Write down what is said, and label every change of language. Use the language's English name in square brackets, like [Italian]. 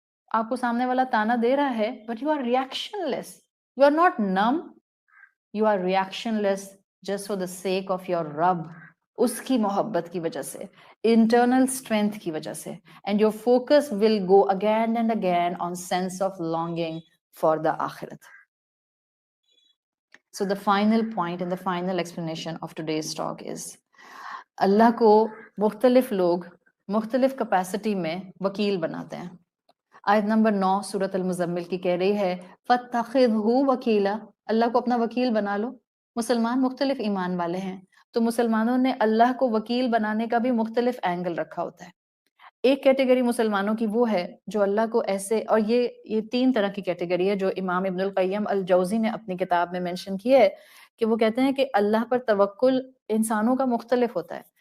[Urdu] آپ کو سامنے والا تانا دے رہا ہے, [English] But you are reactionless. You are not numb, you are reactionless just for the sake of your رب. [Urdu] اس کی محبت کی وجہ سے, [English] Internal strength کی وجہ سے, and your focus will go again and again on sense of longing for the آخرت. So the final point and the final explanation of today's talk is, [Urdu] اللہ کو مختلف لوگ مختلف کیپیسٹی میں وکیل بناتے ہیں. آیت نمبر 9 سورۃ المزمل کی کہہ رہی ہے [Arabic] فَاتَّخِذْهُ وَكِيلًا, [Urdu] اللہ کو اپنا وکیل بنا لو. مسلمان مختلف ایمان والے ہیں, تو مسلمانوں نے اللہ کو وکیل بنانے کا بھی مختلف اینگل رکھا ہوتا ہے. ایک کیٹیگری مسلمانوں کی وہ ہے جو اللہ کو ایسے, اور یہ 3 طرح کی کیٹیگری ہے جو امام ابن القیم الجوزی نے اپنی کتاب میں منشن کی ہے, کہ وہ کہتے ہیں کہ اللہ پر توکل انسانوں کا مختلف ہوتا ہے.